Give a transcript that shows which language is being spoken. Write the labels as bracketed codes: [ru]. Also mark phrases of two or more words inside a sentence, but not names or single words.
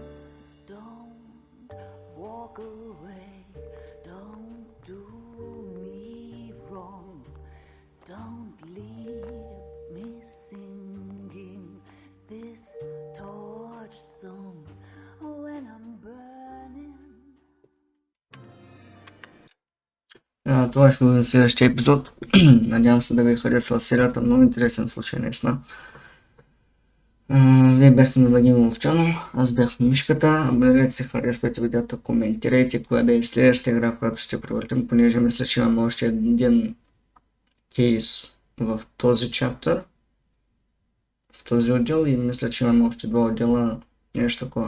[en] Don't walk away. Don't do me wrong. Don't leave me singing this torched song when I'm burning. [bg] Това ще бъде следващия епизод. Надявам се да ви е харесала серията. Много интересен случай, наистина. Вие бяхте на Владимиров чанел, аз бях Мишката. Абонирайте се, харесвайте видеото, коментирайте коя да е следващата игра, която ще превъртим, понеже мисля, че имаме още един кейс в този чаптър, в този отдел, и мисля, че имаме още два отдела, нещо такова.